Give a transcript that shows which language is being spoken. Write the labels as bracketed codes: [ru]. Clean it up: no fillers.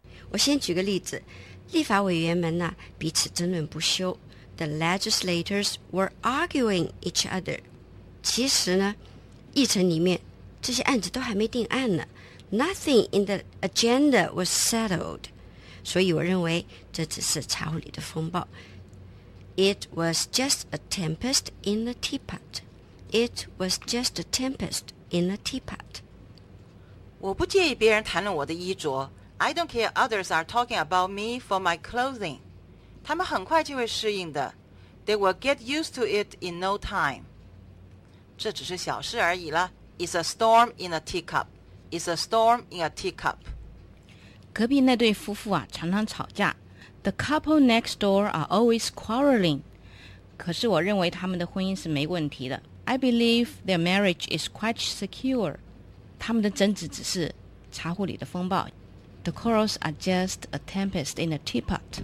[zh] 我先举个例子，立法委员们呢彼此争论不休。 [en] The legislators were arguing each other. [zh] 其实呢，议程里面这些案子都还没定案呢。 [en] Nothing in the agenda was settled. [zh] 所以我认为这只是茶壶里的风暴。 [en] It was just a tempest in the teapot. It was just a tempest in a teapot. [zh] 我不介意别人谈论我的衣着。 [en] I don't care others are talking about me for my clothing. [zh] 他们很快就会适应的。 [en] They will get used to it in no time. [zh] 这只是小事而已了。 [en] It's a storm in a teacup. It's a storm in a teacup. [zh] 隔壁那对夫妇啊，常常吵架。 [en] The couple next door are always quarreling. [zh] 可是我认为他们的婚姻是没问题的。 [en] I believe their marriage is quite secure. [zh] 他们的争执只是茶壶里的风暴。 [en] The quarrels are just a tempest in a teapot.